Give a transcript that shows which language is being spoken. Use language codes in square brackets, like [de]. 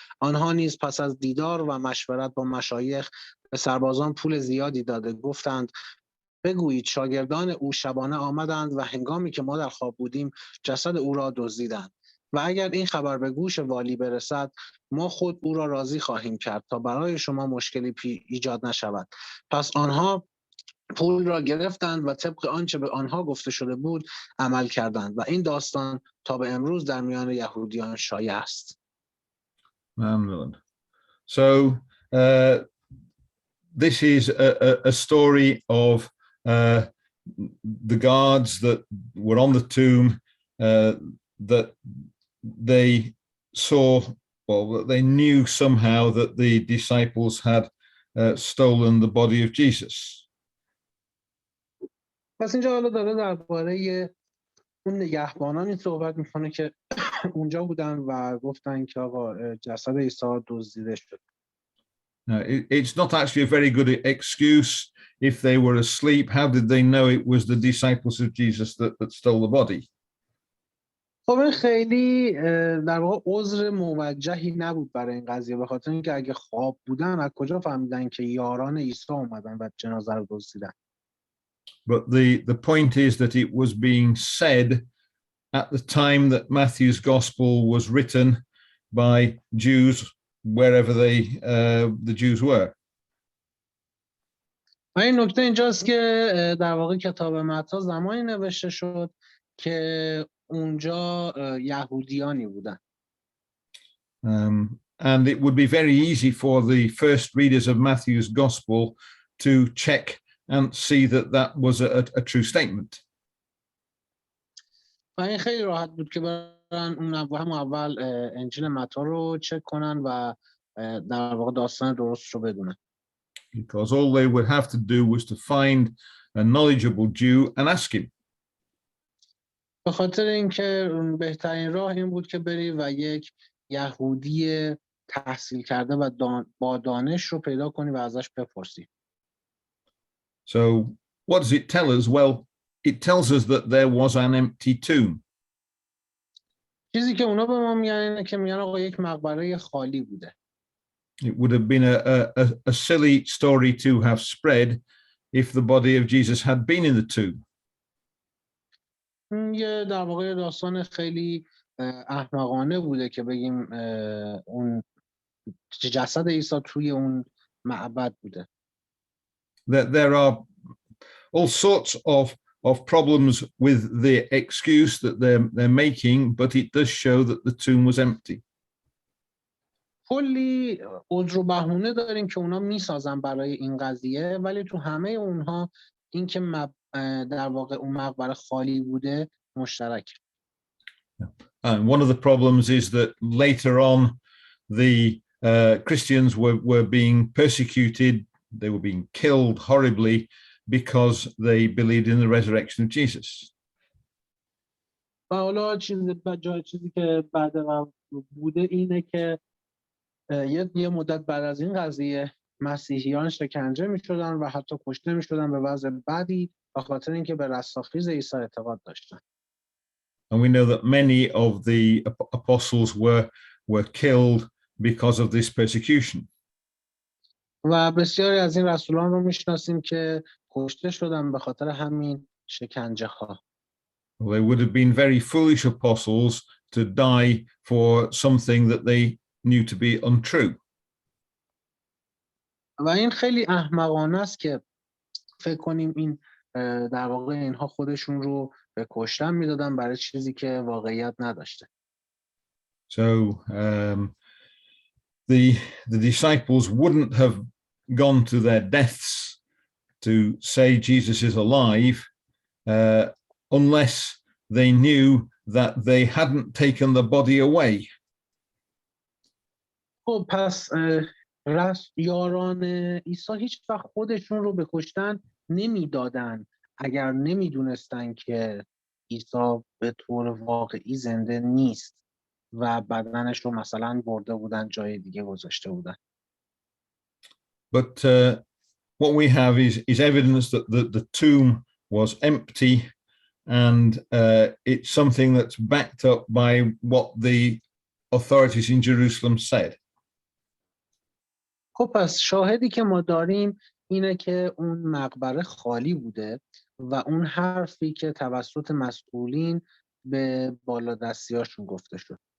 [fa] آنها نیز پس از دیدار و مشورت با مشایخ به سربازان پول زیادی داده گفتند بگویید شاگردان او شبانه آمدند و هنگامی که ما در خواب بودیم جسد او را دزدیدند و اگر این خبر به گوش والی برسد ما خود او را راضی خواهیم کرد تا برای شما مشکلی ایجاد نشود. پس آنها پول را گرفتند و طبق آنچه به آنها گفته شده بود عمل کردند و این داستان تا به امروز در میان یهودیان شایع است. ممنون. [en] So this is a story of the guards that were on the tomb that they saw, well, they knew somehow that the disciples had stolen the body of Jesus. [fa] پس اینجا حالا داره درباره اون نگهبانانی صحبت میکنه که اونجا بودن و گفتن که آقا جسد عیسی دزدیده شد. [en] It's not actually a very good excuse. If they were asleep, how did they know it was the disciples of Jesus that stole the body? [fa] خب این خیلی در واقع عذر موجهی نبود برای این قضیه، به خاطر اینکه اگه خواب بودن از کجا فهمیدن که یاران عیسی اومدن و جنازه رو دزدیدن. [en] But the point is that it was being said at the time that Matthew's gospel was written by Jews wherever the Jews were. [fa] و این نکته اینجاست که در واقع کتاب متی زمانی نوشته شد که اونجا یهودیانی بودن. [en] And it would be very easy for the first readers of Matthew's gospel to check and see that was a true statement. [fa] و این خیلی راحت بود که برن اون اول انجیل متی رو چک کنن و در واقع داستان درست رو بدونن. [en] Because all they would have to do was to find a knowledgeable Jew and ask him. [fa] به خاطر اینکه بهترین راه این بود که بری و یک یهودی تحصیل کرده و با دانش رو پیدا کنی و ازش بپرسی. [en] So what does it tell us? Well, it tells us that there was an empty tomb. [fa] چیزی که اونا به ما میگن اینه که میگن آقا یک مقبره خالی بوده. [en] It would have been a silly story to have spread if the body of Jesus had been in the tomb. [fa] یه در واقع داستان خیلی احمقانه بوده که بگیم اون جسد عیسی توی اون معبد بوده. [en] There are all sorts of problems with the excuse that they're making, but it does show that the tomb was empty. [fa] کلی عذر و بهونه داریم که اونا میسازن برای این قضیه، ولی تو همه اونها این که در واقع اون مقبره خالی بوده مشترک. [en] And one of the problems is that later on the Christians were being persecuted, they were being killed horribly because they believed in the resurrection of Jesus. [fa] و حالا چیزی که بعد بوده اینه که یه مدت بعد از این قضیه مسیحیان شکنجه می‌شدن و حتی کشته می‌شدن به وضع بدی به خاطر اینکه به رستاخیز عیسی اعتقاد داشتن. [en] And we know that many of the apostles were killed because of this persecution. [fa] و بسیاری از این رسولان رو میشناسیم که کشته شدن به خاطر همین شکنجه ها. [en] They would have been very foolish apostles to die for something that they knew to be untrue. [fa] و این خیلی احمقانه است که فکر کنیم این در واقع اینها خودشون رو به کشتن میدادن برای چیزی که واقعیت نداشته. [en] So the disciples wouldn't have gone to their deaths to say Jesus is alive unless they knew that they hadn't taken the body away. [fa] خب پس یاران عیسی هیچ وقت خودشون رو به کشتن نمیدادن اگر نمیدونستن که عیسی به طور واقعی زنده نیست و بدنش رو مثلا برده بودن جای دیگه گذاشته بودن. [en] But what we have is evidence that the tomb was empty, and it's something that's backed up by what the authorities in Jerusalem said. [fa] خب پس شاهدی که ما داریم اینه که اون مقبره خالی بوده و اون حرفی که توسط مسئولین به بالادستیاشون گفته شد.